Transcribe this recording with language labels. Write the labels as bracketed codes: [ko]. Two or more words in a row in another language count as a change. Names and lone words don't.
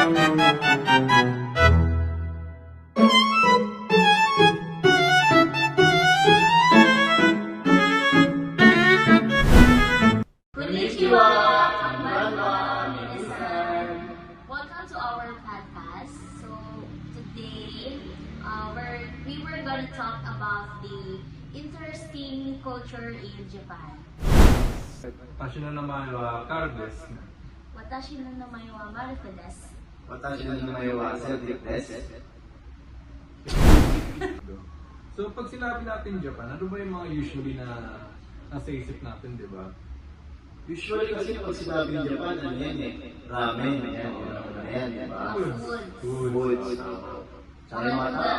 [ja] こんにちは、こんばんは、皆さん. [en] Welcome to our podcast. So today, we were gonna talk about the interesting culture in Japan. [ja] 私の名前はカルです。私の名前は Maruko です. 私の名前はセルティックです。 [tl] So pag sinabi natin Japan, ano ba yung mga usually na nasa isip natin, di ba? Usually kasi pag sinabing Japan, ano yan eh? Ramen, yan. Yan, di ba? Foods. Tsaka yung mga tao.